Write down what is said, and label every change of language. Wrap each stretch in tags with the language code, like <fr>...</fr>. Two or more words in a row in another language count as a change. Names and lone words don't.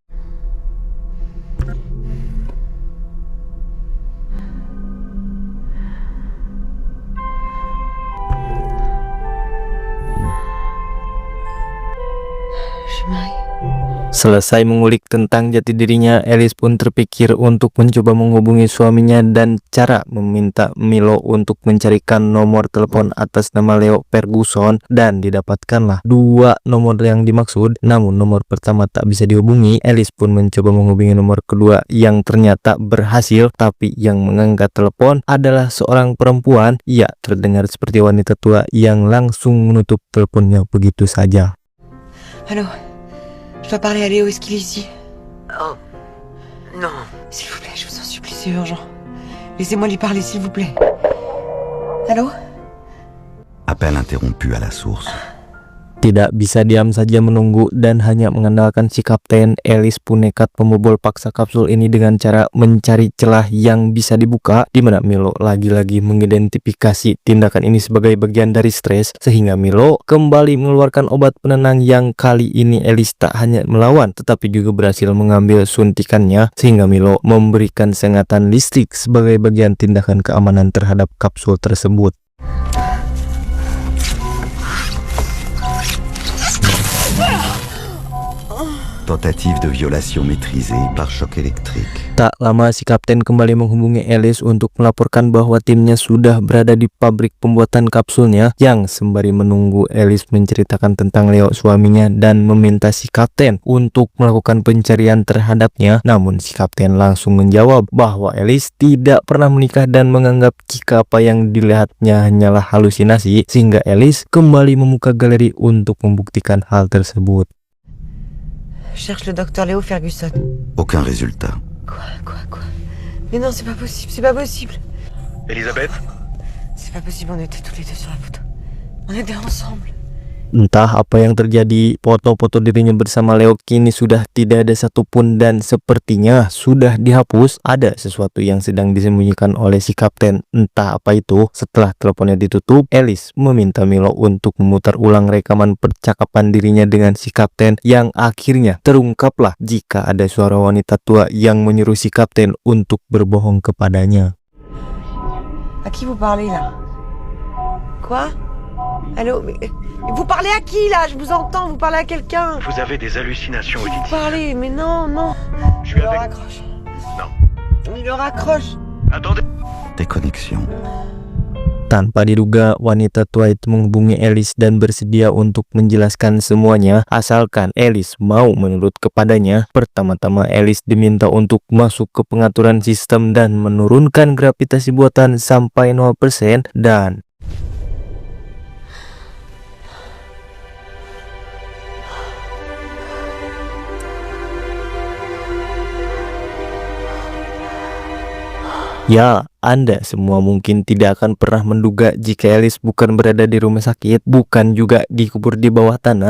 <id>Selesai mengulik tentang jati dirinya, Alice pun terpikir untuk mencoba menghubungi suaminya dan cara meminta Milo untuk mencarikan nomor telepon atas nama Leo Ferguson, dan didapatkanlah 2 nomor yang dimaksud. Namun nomor pertama tak bisa dihubungi. Alice pun mencoba menghubungi nomor kedua yang ternyata berhasil, tapi yang mengangkat telepon adalah seorang perempuan. Ia terdengar seperti wanita tua yang langsung menutup teleponnya begitu saja.</id> <fr>Allô, je dois parler à Léo, est-ce qu'il est ici? Oh, non. S'il vous plaît, je vous en supplie, c'est urgent. Laissez-moi lui parler, s'il vous plaît. Allô? Appel interrompu à la source.</fr> <id>Tidak bisa diam saja menunggu dan hanya mengandalkan si kapten, Alice pun nekat membobol paksa kapsul ini dengan cara mencari celah yang bisa dibuka, di mana Milo lagi-lagi mengidentifikasi tindakan ini sebagai bagian dari stres, sehingga Milo kembali mengeluarkan obat penenang yang kali ini Alice tak hanya melawan tetapi juga berhasil mengambil suntikannya, sehingga Milo memberikan sengatan listrik sebagai bagian tindakan keamanan terhadap kapsul tersebut.</id> <fr>Tentative de violation maîtrisée par choc électrique.</fr> <id>Tak lama si kapten kembali menghubungi Alice untuk melaporkan bahwa timnya sudah berada di pabrik pembuatan kapsulnya, yang sembari menunggu Alice menceritakan tentang Leo suaminya dan meminta si kapten untuk melakukan pencarian terhadapnya. Namun si kapten langsung menjawab bahwa Alice tidak pernah menikah dan menganggap jika apa yang dilihatnya hanyalah halusinasi, sehingga Alice kembali membuka galeri untuk membuktikan hal tersebut.</id> <fr>Je cherche le docteur Léo Ferguson. Aucun résultat. Quoi? Mais non, c'est pas possible, c'est pas possible. Elisabeth? C'est pas possible, on était tous les deux sur la photo. On était ensemble.</fr> <id>Entah apa yang terjadi, foto-foto dirinya bersama Leo kini sudah tidak ada satupun dan sepertinya sudah dihapus. Ada sesuatu yang sedang disembunyikan oleh si kapten, entah apa itu. Setelah teleponnya ditutup, Alice meminta Milo untuk memutar ulang rekaman percakapan dirinya dengan si kapten yang akhirnya terungkaplah jika ada suara wanita tua yang menyuruh si kapten untuk berbohong kepadanya.</id> <fr>À qui vous parlez là? Quoi? Allô? Mais vous parlez à qui là? Je vous entends, vous parlez à quelqu'un. Vous avez des hallucinations Vous auditives. parlez, mais non, non. Je suis Il le avec... raccroche. Non. Il le raccroche. Attendez. Déconnexion.</fr> <id>Tanpa diduga, wanita tua itu menghubungi Alice dan bersedia untuk menjelaskan semuanya asalkan Alice mau menurut kepadanya. Pertama-tama Alice diminta untuk masuk ke pengaturan sistem dan menurunkan gravitasi buatan sampai 0% dan ya, Anda semua mungkin tidak akan pernah menduga jika Alice bukan berada di rumah sakit, bukan juga dikubur di bawah tanah.</id>